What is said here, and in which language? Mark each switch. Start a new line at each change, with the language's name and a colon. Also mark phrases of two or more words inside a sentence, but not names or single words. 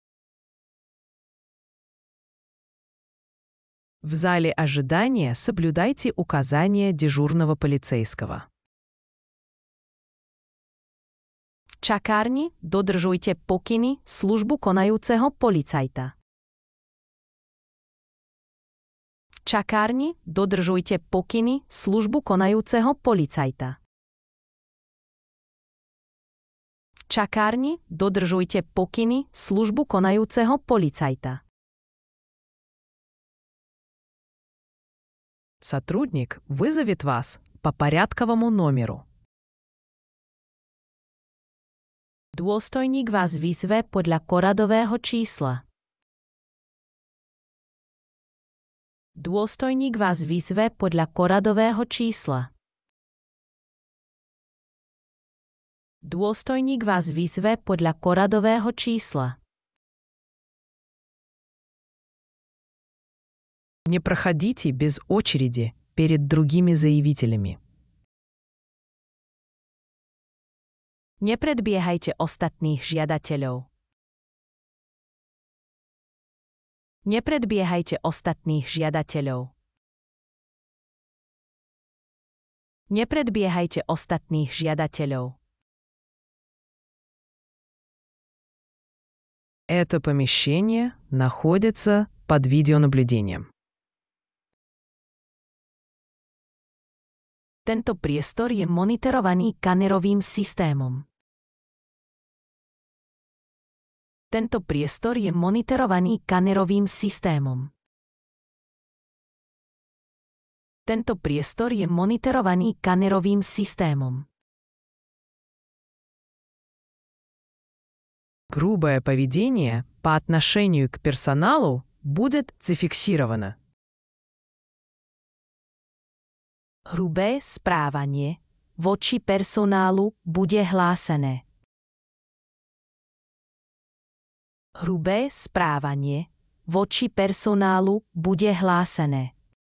Russian: В зале ожидания соблюдайте указания дежурного полицейского.
Slovak: V čakárni dodržujte pokyny službu konajúceho policajta. V čakárni dodržujte pokyny službu konajúceho policajta. V čakárni dodržujte pokyny službu konajúceho policajta.
Russian: Сотрудник вызовет вас по порядковому номеру.
Slovak: Dôstojník vás vyzve podľa poradového čísla. Dôstojník vás vyzve podľa poradového čísla. Dôstojník vás vyzve podľa poradového čísla.
Russian: Не проходите без очереди перед другими заявителями.
Slovak: Nepredbiehajte ostatných žiadateľov. Nepredbiehajte ostatných žiadateľov. Nepredbiehajte ostatných žiadateľov.
Russian: Это помещение находится под видеонаблюдением.
Slovak: Tento priestor je monitorovaný kamerovým systémom. Tento priestor je monitorovaný kamerovým systémom. Tento priestor je monitorovaný kamerovým systémom.
Russian: Грубое поведение по отношению к персоналу будет зафиксировано.
Slovak: Hrubé správanie voči personálu bude hlásené. Hrubé správanie voči personálu bude hlásené.